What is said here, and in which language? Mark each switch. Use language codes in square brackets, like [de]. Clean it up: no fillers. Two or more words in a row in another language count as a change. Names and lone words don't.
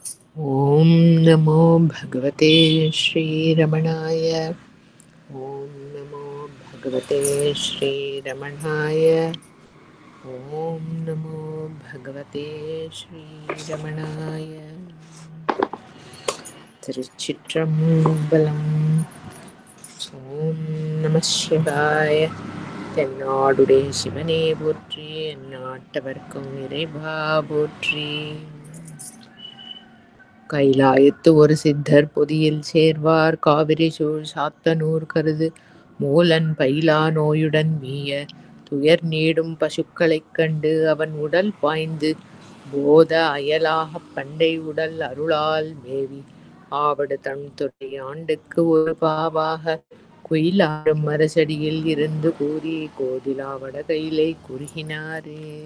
[sa] ॐ नमो भगवते श्रीरमणाय। ॐ नमो भगवते श्रीरमणाय। ॐ नमो भगवते श्रीरमणाय। [ta] திருச்சிற்றம்பலம். ஓம் நம சிவாய. தென்னாடுடைய சிவனே போற்றி, எந்நாட்டவர்க்கும் இறைவா போற்றி. கைலாயத்து ஒரு சித்தர் பொதியில் சேர்வார், காவிரி சூழ் சாத்தனூர் கருது மூலன் பயிலா நோயுடன் மீய துயர் நீடும் பசுக்களைக் கண்டு அவன் உடல் பாய்ந்து போத அயலாகப் பண்டை உடல் அருளால் மேவி ஆவடு தன் துறை ஆண்டுக்கு ஒரு பாவாக குயிலாடும் அரசடியில் இருந்து கூறி கோதிலாவட கையிலை குறுகினாரே.